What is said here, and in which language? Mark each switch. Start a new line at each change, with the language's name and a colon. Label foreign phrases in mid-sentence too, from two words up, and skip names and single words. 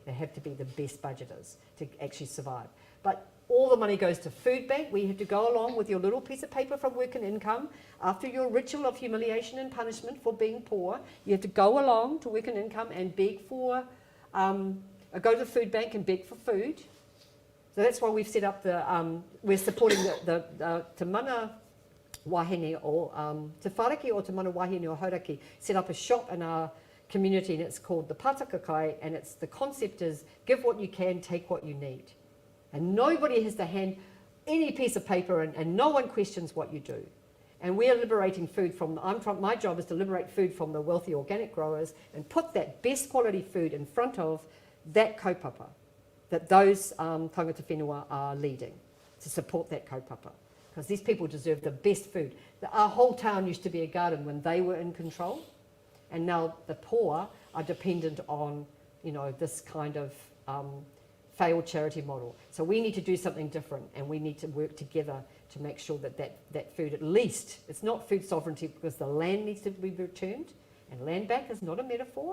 English: They have to be the best budgeters to actually survive. But all the money goes to food bank, where you have to go along with your little piece of paper from Work and Income. After your ritual of humiliation and punishment for being poor, you have to go along to Work and Income and beg for, go to the food bank and beg for food. So that's why we've set up the, we're supporting the Te Mana Wahine or Te Wharaki or Te Mana Wahine o Hauraki, set up a shop in our community, and it's called the Pataka Kai, and it's the concept is give what you can, take what you need. And nobody has to hand any piece of paper, and no one questions what you do. And we are liberating food from, my job is to liberate food from the wealthy organic growers and put that best quality food in front of that kaupapa that those
Māori: tangata whenua
English: are leading, to support that kaupapa. Because these people deserve the best food. Our whole town used to be a garden when they were in control, and now the poor are dependent on, you know, this kind of failed charity model. So we need to do something different, and we need to work together to make sure that that food, at least, it's not food sovereignty, because the land needs to be returned, and land back is not a metaphor.